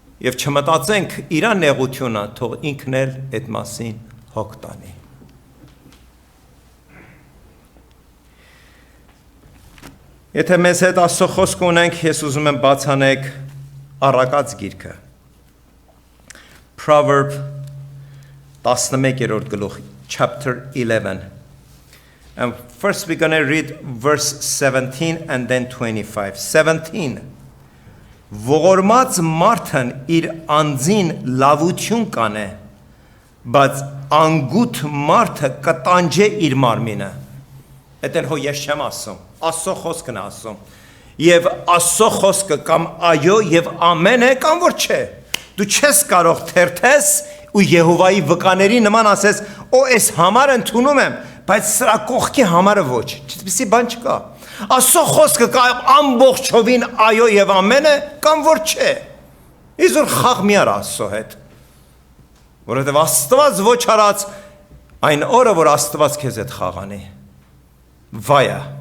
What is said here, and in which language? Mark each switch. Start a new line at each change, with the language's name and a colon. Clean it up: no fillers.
Armenian: Եվ չմտածենք իր նեղությունը, թող ինքն էլ այդ մասին հոգ տանի։ Եթե մեզ հետ Աստծո խոսք ունենք, ես ուզում եմ բացանեք Առակաց գիրքը։ Proverb 11-րդ գլուխ,
English: chapter 11. And first we're going to read verse 17 and then 25. 17.
Armenian: Ողորմած մարդն իր անձին լավություն կանե, բայց անգութ մարդը կտանջե իր մարմինը։ Էդ էլ հո ես չեմ ասում, Աստծո խոսքն է ասում։ Եվ Աստծո խոսքը կամ այո եւ ամեն է կամ որ չէ։ Դու չես կարող թերթես ու Եհովայի վկաների նման ասես, օ այս համարը ընդունում եմ, բայց սրա կողքի համարը ոչ։ Այդպիսի բան չկա։ Աստծո խոսքը կամ ամբողջովին այո եւ ամեն է կամ որ չէ։ Իզուր խաղ մի արա Աստծո հետ։ Որովհետեւ Աստված ոչ արած այն օրը, որ Աստված քեզ հետ խաղանի։ Վայա։